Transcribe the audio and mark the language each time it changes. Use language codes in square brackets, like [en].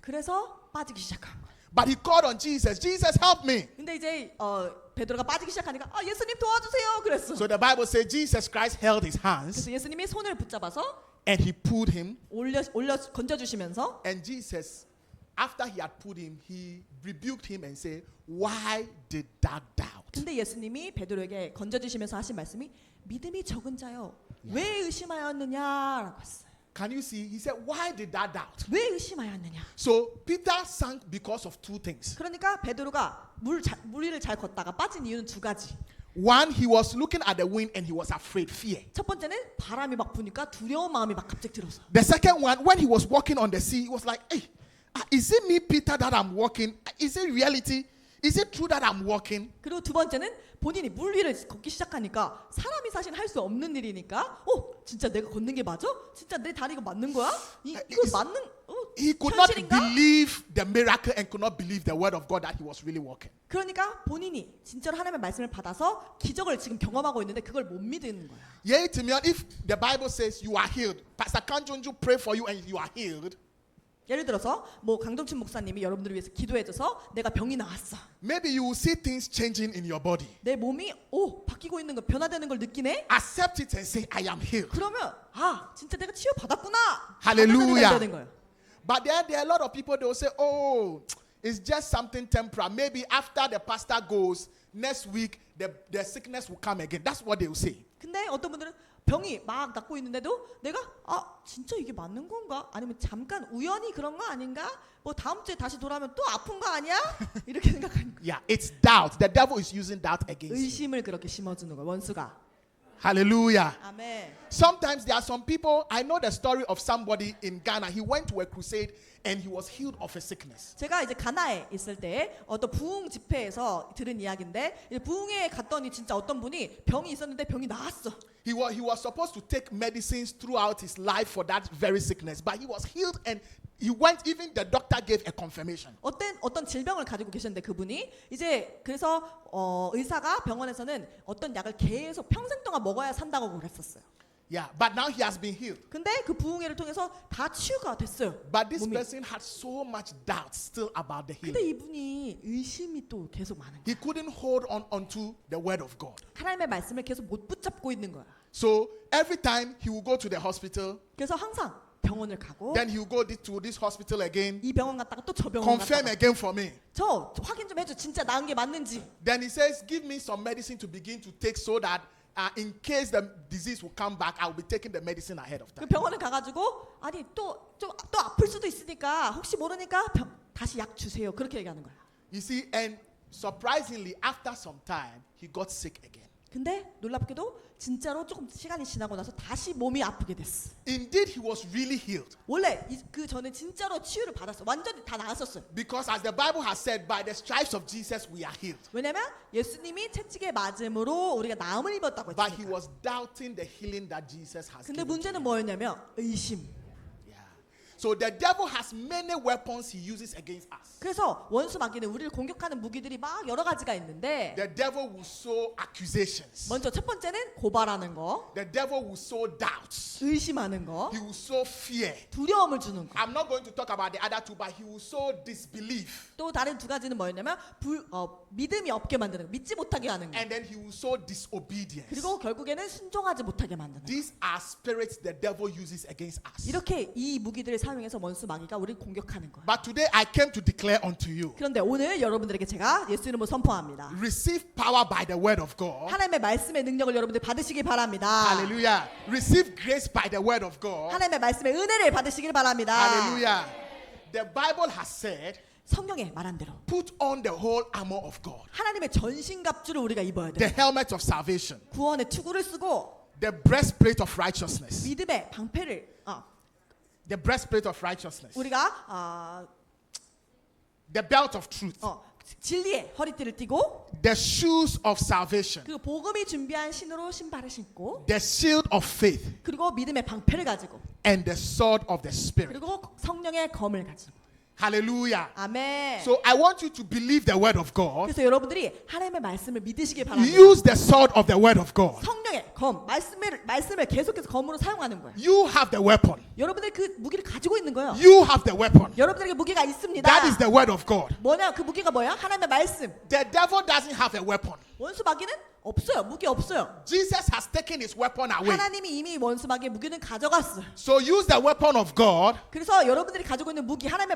[ko] 그래서 빠지기 시작한 거야. [en] But he called on Jesus. Jesus, help me. [ko] 근데 이제 베드로가 빠지기 시작하니까 예수님 도와주세요 그랬어. [en] So the Bible says Jesus Christ held his hands [ko] 그래서 예수님이 손을 붙잡아서 [en] and he pulled him. [ko] 올려 건져주시면서 [en] And Jesus, after he had pulled him, he rebuked him and said, why did thou doubt? [ko] 근데 예수님이 베드로에게 건져주시면서 하신 말씀이 믿음이 적은 자여 왜 의심하였느냐라고 했어요. [en] Can you see? He said, why did thou doubt? [ko] 왜 의심하였느냐. [en] So Peter sank because of two things. [ko] 그러니까 베드로가 물 위를 잘 걷다가 빠진 이유는 두 가지. [en] One, he was looking at the wind and he was afraid, fear. [ko] 첫 번째는 바람이 막 부니까 두려운 마음이 막 갑자기 들어서. [en] The second one, when he was walking on the sea, he was like, hey, is it me, Peter, that I'm walking? Is it reality? Is it true that I'm walking? [ko] 그리고 두 번째는 본인이 물 위를 걷기 시작하니까 사람이 사실 할 수 없는 일이니까 진짜 내가 걷는 게 맞아? 진짜 내 다리가 맞는 거야? 이거 맞는 [en] He could not [ko] 현실인가? [en] believe the miracle and could not believe the word of God that he was really walking. [ko] 그러니까 본인이 진짜로 하나님의 말씀을 받아서 기적을 지금 경험하고 있는데 그걸 못 믿는 거야. [en] Yeah, to me, if the Bible says you are healed, Pastor Kanjonju pray for you and you are healed, [ko] 예를 들어서 뭐 강동춘 목사님이 여러분들을 위해서 기도해줘서 내가 병이 나았어. [en] maybe you will see things changing in your body. [ko] 내 몸이 바뀌고 있는 거 변화되는 걸 느끼네. [en] Accept it and say, I am healed. [ko] 그러면 진짜 내가 치유 받았구나. [en] Hallelujah. [ko] 되는 거예요. [en] But then there are a lot of people, they will say, oh, it's just something temporary. Maybe after the pastor goes, next week, the sickness will come again. That's what they will say. [ko] 근데 어떤 분들은 병이 막 낫고 있는데도 내가 진짜 이게 맞는 건가? 아니면 잠깐 우연히 그런 거 아닌가? 뭐 다음 주에 다시 돌아오면 또 아픈 거 아니야? 이렇게 생각하는 거예요. [en] Yeah, it's doubt. The devil is using doubt against you. [ko] 의심을 그렇게 심어주는 거예요. 원수가. [en] Hallelujah. [ko] 아멘. [en] Sometimes there are some people, I know the story of somebody in Ghana. He went to a crusade and he was healed of a sickness. [ko] 제가 이제 가나에 있을 때 어떤 부흥 집회에서 들은 이야기인데 이제 부흥회에 갔더니 진짜 어떤 분이 병이 있었는데 병이 나았어. [en] He was supposed to take medicines throughout his life for that very sickness, but he was healed and he went, even the doctor gave a confirmation. [ko] 어떤 질병을 가지고 계셨는데 그분이 이제 그래서 의사가 병원에서는 어떤 약을 계속 평생 동안 먹어야 산다고 그랬었어요. [en] Yeah, but now he has been healed. [ko] 근데 그 부흥회를 통해서 다 치유가 됐어요. [en] But this [ko] 몸이. [en] person had so much doubt still about the [ko] 근데 [en] healing. [ko] 이분이 의심이 또 계속 많은 거야. [en] He couldn't hold onto the word of God. [ko] 하나님의 말씀을 계속 못 붙잡고 있는 거야. [en] So every time he would go to the hospital, [ko] 그래서 항상 병원을 가고 [en] then he would go to this hospital again, [ko] 이 병원 갔다가 또 저 병원 [en] confirm [ko] 갔다가 [en] again for me. [ko] 저 확인 좀 해줘. 진짜 나은 게 맞는지. [en] Then he says, give me some medicine to begin to take so that in case the disease will come back, I will be taking the medicine ahead of [ko] 그 [en] time. [ko] 병원에 가가지고 아니 또 아플 수도 있으니까 혹시 모르니까 다시 약 주세요. 그렇게 얘기하는 거야. [en] You see, and surprisingly, after some time, he got sick again. [ko] 근데 놀랍게도 진짜로 조금 시간이 지나고 나서 다시 몸이 아프게 됐어. [en] Indeed, he was really healed. [ko] 원래 그 전에 진짜로 치유를 받았어. 완전히 다 나았었어요. [en] Because as the Bible has said, by the stripes of Jesus, we are healed. [ko] 왜냐면 예수님이 채찍에 맞음으로 우리가 나음을 입었다고 [en] But he [ko] 했으니까. [en] was doubting the healing that Jesus has [ko] 근데 [en] given. [ko] 문제는 뭐였냐면 의심. [en] Yeah. So the devil has many weapons he uses against us. [ko] 그래서 원수 마귀는 우리를 공격하는 무기들이 막 여러 가지가 있는데 [en] The devil will sow accusations. [ko] 먼저 첫 번째는 고발하는 거, [en] The devil will sow doubts. [ko] 의심하는 거, [en] He will sow fear. [ko] 두려움을 주는 거. [en] I'm not going to talk about the other two, but he will sow disbelief. [ko] 또 다른 두 가지는 뭐였냐면 믿음이 없게 만드는 거, 믿지 못하게 하는 거. [en] And then he will sow disobedience. [ko] 그리고 결국에는 순종하지 못하게 만드는 거. [en] These are spirits the devil uses against us. [ko] 이렇게 이 무기들을 사용해서 원수 마귀가 우리를 공격하는 거예요. [en] But today I came to declare unto you, [ko] 그런데 오늘 여러분들에게 제가 예수 이름으로 선포합니다. [en] receive power by the word of God. [ko] 하나님의 말씀의 능력을 여러분들 받으시길 바랍니다. [en] Hallelujah. Receive grace by the word of God. [ko] 하나님의 말씀의 은혜를 받으시길 바랍니다. [en] Hallelujah. The Bible has said, [ko] 성경에 말한 대로 [en] put on the whole armor of God. [ko] 하나님의 전신갑주를 우리가 입어야 [en] The [ko] 돼요. [en] helmet of salvation. [ko] 구원의 투구를 쓰고 [en] The breastplate of righteousness. [ko] 믿음의 방패를 [en] The breastplate of righteousness. [ko] 우리가 [en] The belt of truth. [ko] 진리의 허리띠를 띠고 [en] The shoes of salvation. [ko] 그리고 복음이 준비한 신으로 신발을 신고 [en] The shield of faith. [ko] 그리고 믿음의 방패를 가지고 [en] And the sword of the Spirit. [ko] 그리고 성령의 검을 가지고 [en] Hallelujah. [ko] 아멘. [en] So I want you to believe the word of God. [ko] 그래서 여러분들이 하나님의 말씀을 믿으시길 바랍니다. [en] Use the sword of the word of God. [ko] 성령의 검, 말씀을 계속해서 검으로 사용하는 거예요. [en] You have the weapon. [ko] 여러분들이 그 무기를 가지고 있는 거예요. [en] You have the weapon. [ko] 여러분들에게 무기가 있습니다. [en] That is the word of God. [ko] 뭐냐? 그 무기가 뭐야? 하나님의 말씀. [en] The devil doesn't have a weapon. [ko] 원수 마귀는 없어요. 무기 없어요. [en] Jesus has taken his weapon away. [ko] 하나님이 이미 원수 마귀의 무기는 가져갔어요. [en] So use the weapon of God, [ko] 그래서 여러분들이 가지고 있는 무기 하나님의